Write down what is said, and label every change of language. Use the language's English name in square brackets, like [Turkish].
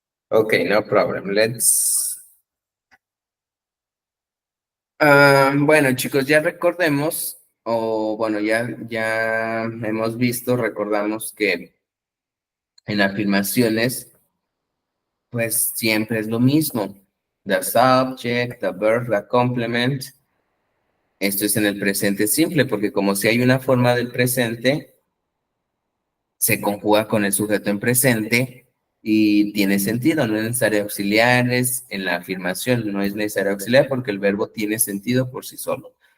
[English] Okay, no problem. Let's... [Spanish] bueno, chicos, ya recordemos, o bueno, ya hemos visto, recordamos que en afirmaciones, pues siempre es lo mismo. [English] The subject, the verb, the complement. [Spanish] Esto es en el presente simple, porque como si hay una forma del presente, se conjuga con el sujeto en presente y tiene sentido, no es necesario auxiliares en la afirmación, no es necesario auxiliar porque el verbo tiene sentido por sí solo.